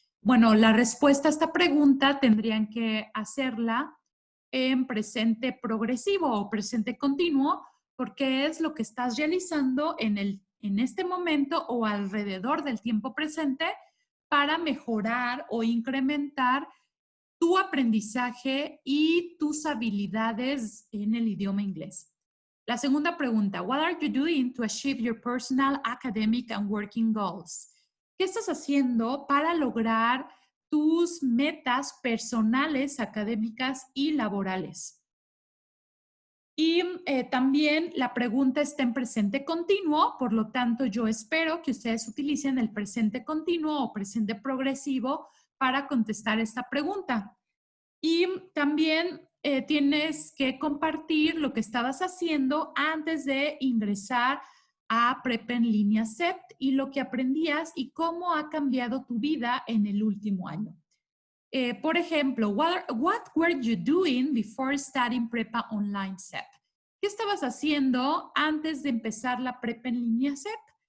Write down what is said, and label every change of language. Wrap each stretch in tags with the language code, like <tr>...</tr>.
<es>Bueno, la respuesta a esta pregunta tendrían que hacerla en presente progresivo o presente continuo, porque es lo que estás realizando en este momento o alrededor del tiempo presente para mejorar o incrementar tu aprendizaje y tus habilidades en el idioma inglés. La segunda pregunta,</es> <en>what are you doing to achieve your personal, academic and working goals?</en> <es>¿Qué estás haciendo para lograr tus metas personales, académicas y laborales? Y también la pregunta está en presente continuo, por lo tanto yo espero que ustedes utilicen el presente continuo o presente progresivo para contestar esta pregunta. Y también tienes que compartir lo que estabas haciendo antes de ingresar a Prepa en línea CEPT y lo que aprendías y cómo ha cambiado tu vida en el último año. Por ejemplo,</es> <en>what were you doing before studying Prepa Online CEP?</en> <es>¿Qué estabas haciendo antes de empezar la Prepa en línea CEP?</es>